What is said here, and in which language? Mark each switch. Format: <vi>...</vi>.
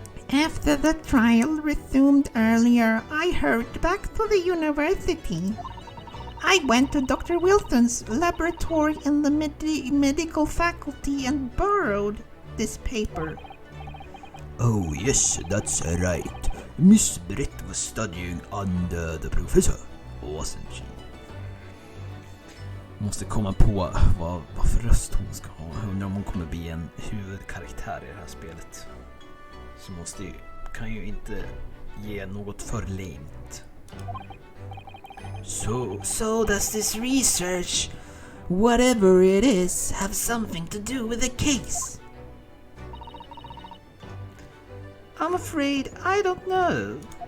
<en>After the trial resumed earlier, I hurried back to the university. I went to Dr. Wilson's laboratory in the medical faculty and borrowed this paper. Oh yes, that's right. Miss Brett was studying under the professor, wasn't she?</en> <sv>Måste komma på vad för röst hon ska ha. Undrar om hon kommer bli en huvudkaraktär i det här spelet. Så kan ju inte ge något för långt.</sv> <en>So does this research, whatever it is, have something to do with the case? I'm afraid I don't know.</en>